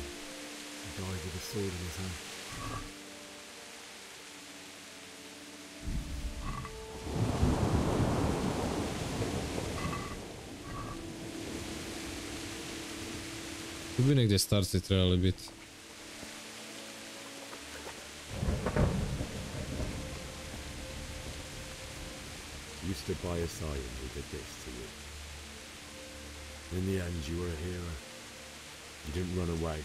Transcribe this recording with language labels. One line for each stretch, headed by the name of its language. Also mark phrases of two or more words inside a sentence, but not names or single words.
English: He died with a sword in his hand.
Croatian: Tu bi negdje starci trebali biti.
English: You stood by his side and he did this to you. In the end, you were a hero. You didn't run away.